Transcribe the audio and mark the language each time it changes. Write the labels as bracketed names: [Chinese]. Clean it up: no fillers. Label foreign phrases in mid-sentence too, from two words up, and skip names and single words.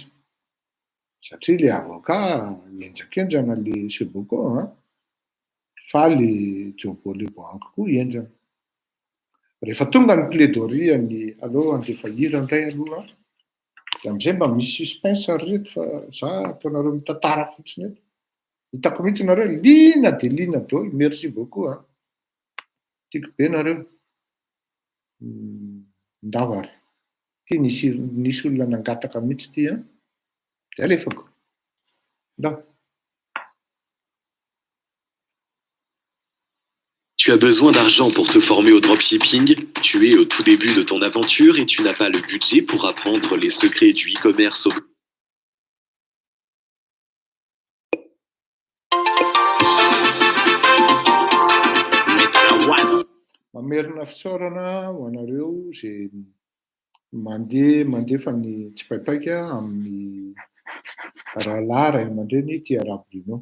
[Malagasy] Satria ilay avocat enjakenjana ilay Seboko fa ilay Jobo Leboang koa enjana. Rehefa tonga ny plaidoirie ny aloha andefa hira indray aloha, dia amin'izay mba misy suspense reto fa za ataonareo mitantara fotsiny eto. Hitako mihitsy nareo liana dia liana daholo. [French] Merci beaucoup. [Malagasy] Tiako be nareo. Ndao ary. Ty nisy olona nangataka mihitsy ty dia alefako. Ndao. [French] Tu as besoin d'argent pour te former au dropshipping, tu es au tout début de ton aventure et tu n'as pas le budget pour apprendre les secrets du e-commerce au... [Malagasy] Mamerina fisaorana ho anareo izay mandefa ny tsipaipaika amin'ny rahalahy ray aman-dreny Tia Rabolino.